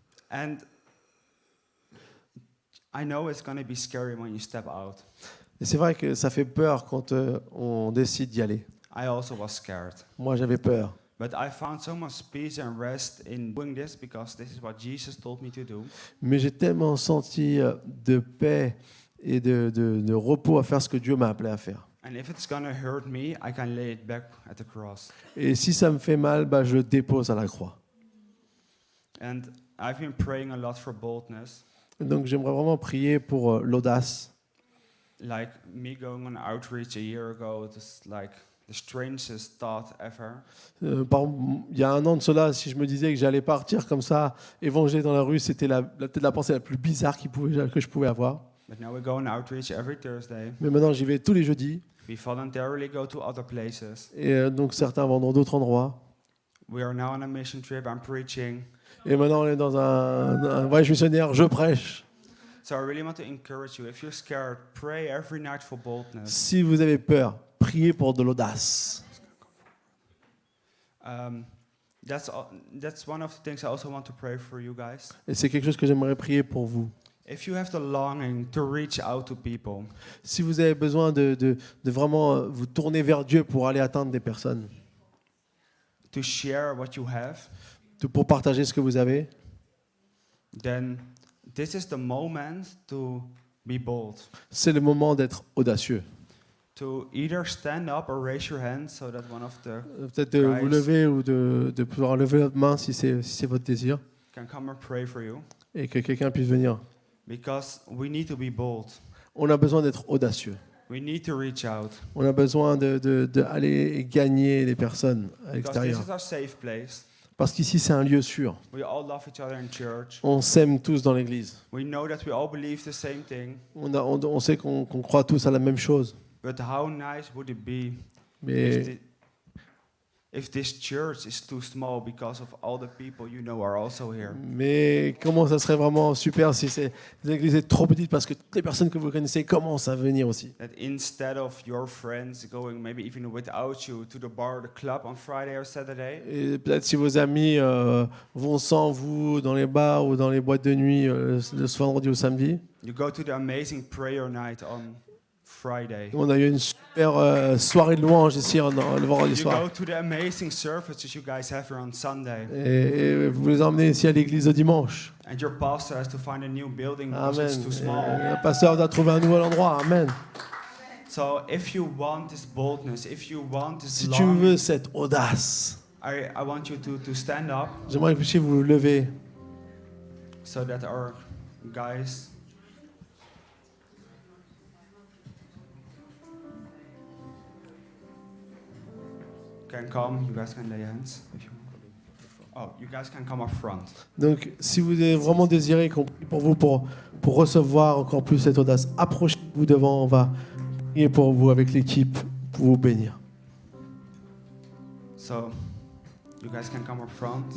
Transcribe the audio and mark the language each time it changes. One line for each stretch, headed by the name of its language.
English: And I know it's going to be scary when you step out.
French: Et c'est vrai que ça fait peur quand on décide d'y aller.
English: I also was scared.
French: Moi, j'avais peur.
English: But I found so much peace and rest in doing this because this is what Jesus told me to do.
French: Mais j'ai tellement senti de paix et de repos à faire ce que Dieu m'a appelé à faire.
English: And if it's going to hurt me, I can lay it back at the cross.
French: Et si ça me fait mal, bah, je le dépose à la croix.
English: And I've been praying a lot for boldness.
French: Donc j'aimerais vraiment prier pour l'audace.
English: Like me going on outreach a year ago, it was like the strangest thought ever.
French: Il y a 1 an de cela, si je me disais que j'allais partir comme ça, évangéliser dans la rue, c'était peut-être la pensée la plus bizarre que je pouvais avoir.
English: But now we go on outreach every Thursday.
French: Mais maintenant, j'y vais tous les jeudis.
English: We voluntarily go to other places.
French: Et donc, certains vont dans d'autres endroits.
English: We are now on a mission trip. I'm preaching.
French: Et maintenant, on est dans un voyage missionnaire, je prêche.
English: So I really want to encourage you. If you're scared, pray every night for boldness.
French: Si vous avez peur, priez pour de l'audace.
English: That's one of the things I also want to pray for you guys.
French: Et c'est quelque chose que j'aimerais prier pour vous.
English: If you have the longing to reach out to people,
French: Si vous avez besoin de vraiment vous tourner vers Dieu pour aller atteindre des personnes,
English: to share what you have,
French: pour partager ce que vous avez,
English: then this is the moment to be bold.
French: c'est le moment d'être audacieux.
English: To either stand up or raise your hand so that one of the
French: Peut-être de vous lever ou de pouvoir lever votre main si c'est votre désir,
English: can come and pray for you.
French: et que quelqu'un puisse venir.
English: Because we need to be bold.
French: On a besoin d'être audacieux.
English: We need to reach out.
French: On a besoin d'aller gagner les personnes à
English: Because this
French: l'extérieur.
English: is our safe place.
French: Parce qu'ici, c'est un lieu sûr.
English: We all love each other in church.
French: On s'aime tous dans l'église.
English: We know that we all believe the same thing.
French: On sait qu'on croit tous à la même chose.
English: But how nice would it be
French: Mais
English: if this church is too small because of all the people you know are also here?
French: Mais comment ça serait vraiment super si l'église est trop petite parce que toutes les personnes que vous connaissez commencent à venir aussi.
English: That instead of your friends going maybe even without you to the bar or the club on Friday or Saturday,
French: Et peut-être si vos amis vont sans vous dans les bars ou dans les boîtes de nuit ce vendredi ou samedi.
English: you go to the amazing prayer night on Friday.
French: On a eu une super soirée de louange ici le vendredi
English: You
French: soir.
English: go to the amazing services you guys have here on Sunday.
French: Et vous les emmenez ici à l'église le dimanche.
English: And your pastor has to find a new building because
French: Amen.
English: it's too
French: Et
English: small.
French: le pasteur doit trouver un nouvel endroit.
English: Amen. So if you want this boldness, if you want this
French: Si tu
English: longing,
French: veux cette audace,
English: I want you to stand up
French: j'aimerais que vous puissiez vous lever
English: so that our guys can come. You guys can lay hands if you want. Oh, you guys can come up front.
French: Donc, si vous avez vraiment désiré qu'on prie pour vous, pour recevoir encore plus cette audace, approchez-vous devant, on va prier pour vous avec l'équipe, pour vous bénir.
English: So, you guys can come up front.